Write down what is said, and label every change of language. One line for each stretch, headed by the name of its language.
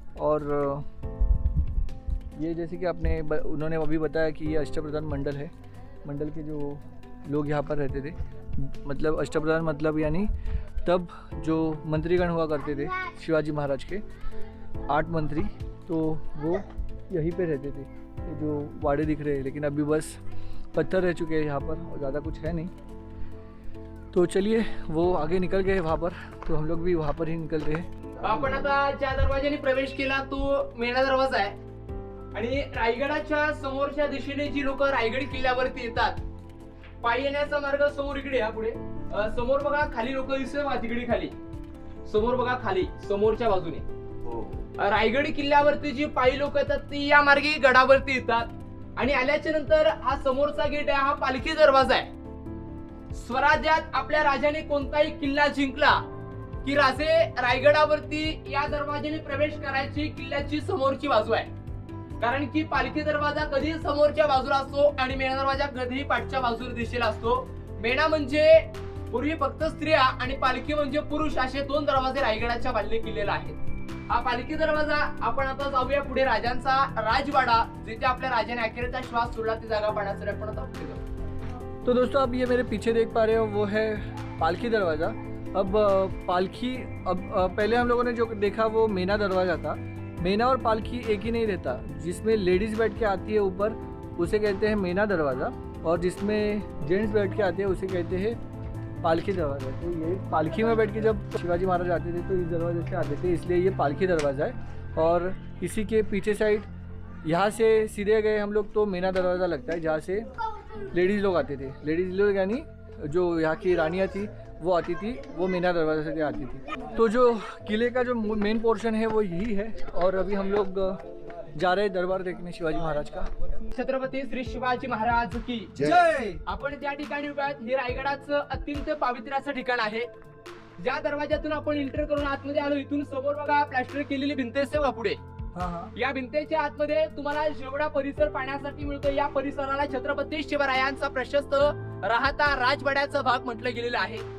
Hindi: और ये जैसे कि उन्होंने अभी बताया कि ये अष्टप्रधान मंडल है, मंडल के जो लोग यहाँ पर रहते थे, मतलब अष्टप्रधान मतलब यानी तब जो मंत्रीगण हुआ करते थे शिवाजी महाराज के 8 मंत्री, तो वो यहीं पे रहते थे। ये जो वाड़े दिख रहे हैं, लेकिन अभी बस पत्थर रह चुके हैं यहाँ पर और ज़्यादा कुछ है नहीं। तो चलिए वो आगे निकल गए वहाँ पर, तो हम लोग भी वहाँ पर ही निकल रहे हैं।
Marathi: आपण आता ज्या दरवाजाने प्रवेश केला तो मेणा दरवाजा आहे आणि रायगडाच्या समोरच्या दिशेने जी लोक रायगड किल्ल्यावरती येतात, पायी येण्याचा मार्ग समोर इकडे या पुढे समोर बघा खाली लोक दिसतात, तिकडे खाली समोर बघा, खाली समोरच्या बाजूने रायगड किल्ल्यावरती जी पायी लोक येतात ती या मार्गे गडावरती येतात। आणि आल्याच्या नंतर हा समोरचा गेट आहे, हा पालखी दरवाजा आहे। स्वराज्यात आपल्या राजाने कोणताही किल्ला जिंकला की राजे रायगडावरती या दरवाजाने प्रवेश करायची, किल्ल्याची समोरची बाजू आहे। कारण की पालखी दरवाजा कधी समोरच्या बाजूला असतो आणि मेणा दरवाजा कधी पाठच्या बाजूला दिशेला असतो। मेणा म्हणजे पूर्वी फक्त स्त्रिया आणि पालखी म्हणजे पुरुष असे 2 दरवाजे रायगडाच्या बांधले केलेले आहेत. हा पालखी दरवाजा आपण आता जाऊया पुढे राजांचा राजवाडा, जिथे आपल्या राजाने अखेरचा श्वास सोडला ती जागा पाहण्यासाठी आपण आता पुढे जाऊ.
Hindi: तो दोस्तों अब ये मेरे पीछे देख पा रहे हो वो है पालकी दरवाज़ा. अब पालकी पहले हम लोगों ने जो देखा वो मेना दरवाज़ा था. मेना और पालकी एक ही नहीं रहता. जिसमें लेडीज़ बैठ के आती है ऊपर उसे कहते हैं मेना दरवाज़ा, और जिसमें जेंट्स बैठ के आते हैं उसे कहते हैं पालकी दरवाज़ा. तो ये पालकी में बैठ के जब शिवाजी महाराज आते थे तो इस दरवाजे से आते थे, इसलिए ये पालकी दरवाज़ा है. और इसी के पीछे साइड यहाँ से सीधे गए हम लोग तो मेना दरवाज़ा लगता है, जहाँ से लेडीज़ लोग आते थे. लेडीज़ लोग यानी जो यहाँ की रानियाँ थी वो आती थी, वो मेना दरवाज़ा से आती थी. तो जो किले का जो मेन पोर्शन है वो यही है. और अभी हम लोग जा रहे हैं दरबार देखने शिवाजी महाराज का. छत्रपती श्री शिवाजी महाराज की जय.
Marathi: आपण ज्या ठिकाणी उभे आहोत हे रायगडाचं अत्यंत पावित्र्याचं ठिकाण आहे. ज्या दरवाज्यातून आपण एंटर करून आतमध्ये आलो, इथून समोर बघा प्लॅस्टर केलेली भिंत आहे सेवा पुढे. या भिंतेच्या आतमध्ये तुम्हाला जेवढा परिसर पाहण्यासाठी मिळतो, या परिसराला छत्रपती शिवरायांचा प्रशस्त राहता राजवाड्याचा भाग म्हटलं गेलेलं आहे.